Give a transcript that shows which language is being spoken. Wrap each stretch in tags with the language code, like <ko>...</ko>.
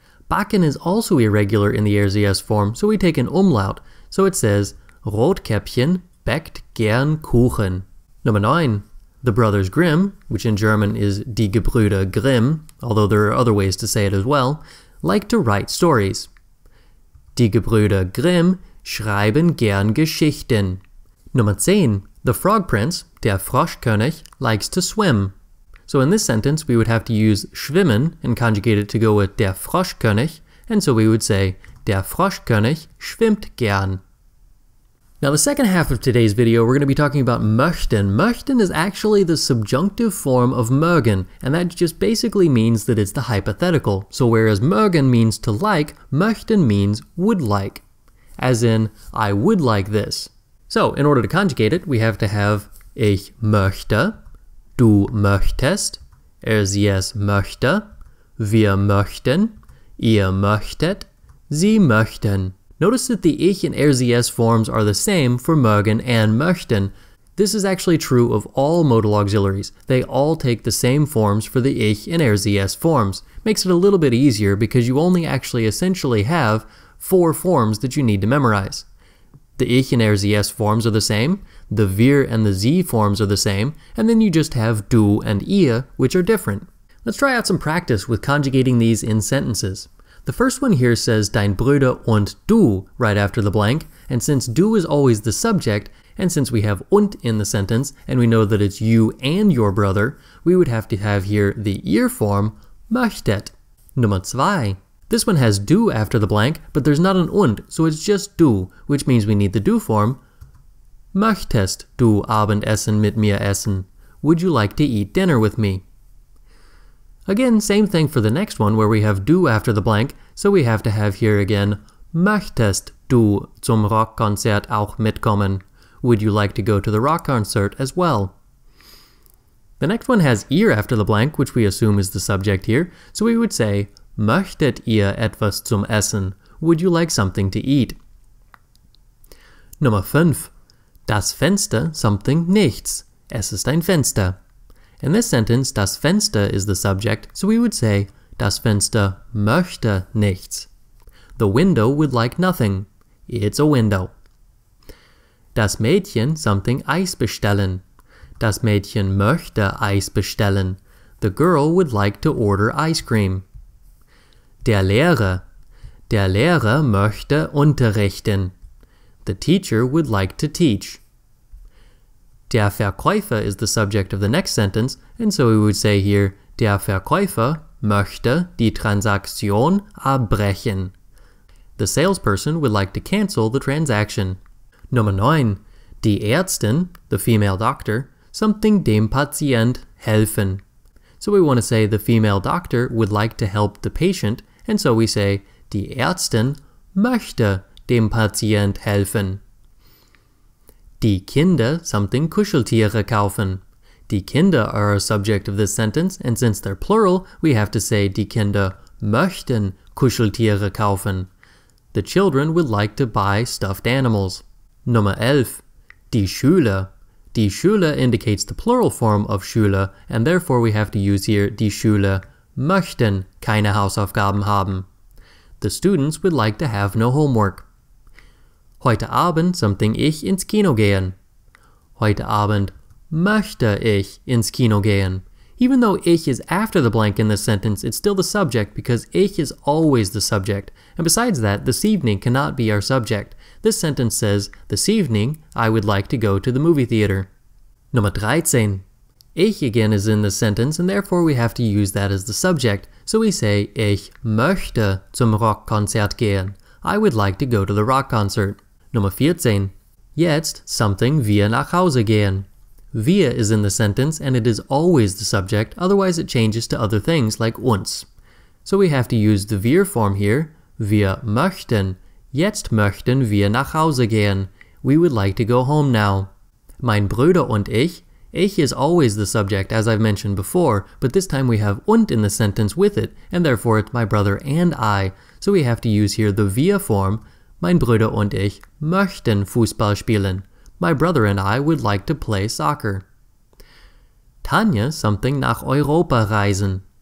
<en>Backen is also irregular in the RCS form, so we take an umlaut, so it says,</en> <de>Rotkäppchen backt gern Kuchen. Nummer 9.</de> <en>The Brothers Grimm, which in German is</en> <de>Die Gebrüder Grimm,</de> <en>although there are other ways to say it as well, like to write stories.</en> <de>Die Gebrüder Grimm schreiben gern Geschichten. Nummer 10.</de> <en>The Frog Prince, der Froschkönig, likes to swim. So in this sentence we would have to use schwimmen and conjugate it to go with der Froschkönig, and so we would say,</en> <de>der Froschkönig schwimmt gern.</de> <en>Now the second half of today's video we're going to be talking about möchten. Möchten is actually the subjunctive form of mögen, and that just basically means that it's the hypothetical. So whereas mögen means to like, möchten means would like. As in, I would like this. So in order to conjugate it, we have to have</en> <de>ich möchte, du möchtest, sie es möchte, wir möchten, ihr möchtet, sie möchten.</de> <en>Notice that the ich and RZS forms are the same for mögen and möchten. This is actually true of all modal auxiliaries. They all take the same forms for the ich and RZS forms. Makes it a little bit easier because you only actually essentially have 4 forms that you need to memorize. The ich and RZS forms are the same, the wir and the sie forms are the same, and then you just have du and ihr, which are different. Let's try out some practice with conjugating these in sentences. The first one here says</en> <de>dein Bruder und du</de> <en>right after the blank, and since du is always the subject, and since we have und in the sentence, and we know that it's you and your brother, we would have to have here the ihr form, möchtet.</en> <de>Nummer 2.</de> <en>This one has du after the blank, but there's not an und, so it's just du, which means we need the du form.</en> <de>Möchtest du Abendessen mit mir essen?</de> <en>Would you like to eat dinner with me? Again, same thing for the next one where we have du after the blank, so we have to have here again,</en> <de>möchtest du zum Rockkonzert auch mitkommen?</de> <en>Would you like to go to the rock concert as well? The next one has ihr after the blank, which we assume is the subject here, so we would say,</en> <de>möchtet ihr etwas zum Essen?</de> <en>Would you like something to eat?</en> <de>Nummer 5. Das Fenster something nichts. Es ist ein Fenster.</de> <en>In this sentence, das Fenster is the subject, so we would say,</en> <de>das Fenster möchte nichts.</de> <en>The window would like nothing. It's a window.</en> <de>Das Mädchen something Eis bestellen. Das Mädchen möchte Eis bestellen.</de> <en>The girl would like to order ice cream.</en> <de>Der Lehrer möchte unterrichten.</de> <en>The teacher would like to teach. Der Verkäufer is the subject of the next sentence, and so we would say here,</en> <de>der Verkäufer möchte die Transaktion abbrechen.</de> <en>The salesperson would like to cancel the transaction.</en> <de>Nummer 9. Die Ärztin,</de> <en>the female doctor,</en> <de>something dem Patient helfen.</de> <en>So we want to say the female doctor would like to help the patient, and so we say,</en> <de>die Ärztin möchte dem Patient helfen. Die Kinder something Kuscheltiere kaufen.</de> <en>Die Kinder are a subject of this sentence, and since they're plural, we have to say</en> <de>die Kinder möchten Kuscheltiere kaufen.</de> <en>The children would like to buy stuffed animals.</en> <de>Nummer 11. Die Schüler.</de> <en>Die Schüler indicates the plural form of Schüler, and therefore we have to use here</en> <de>die Schüler möchten keine Hausaufgaben haben.</de> <en>The students would like to have no homework.</en> <de>Heute Abend something ich ins Kino gehen. Heute Abend möchte ich ins Kino gehen.</de> <en>Even though ich is after the blank in this sentence, it's still the subject because ich is always the subject. And besides that, this evening cannot be our subject. This sentence says, this evening I would like to go to the movie theater.</en> <de>Nummer 13.</de> <en>Ich again is in this sentence, and therefore we have to use that as the subject. So we say,</en> <de>ich möchte zum Rockkonzert gehen.</de> <en>I would like to go to the rock concert.</en> <de>Nummer 14. Jetzt something wir nach Hause gehen.</de> <en>Wir is in the sentence, and it is always the subject, otherwise it changes to other things like uns. So we have to use the wir form here.</en> <de>Wir möchten Jetzt möchten wir nach Hause gehen.</de> <en>We would like to go home now.</en> <de>Mein Bruder und ich</de> <en>is always the subject, as I've mentioned before, but this time we have und in the sentence with it, and therefore it's my brother and I, so we have to use here the wir form.</en> <de>Mein Bruder und ich möchten Fußball spielen.</de> <en>My brother and I would like to play soccer.</en> <de>Tanja something nach Europa reisen.</de>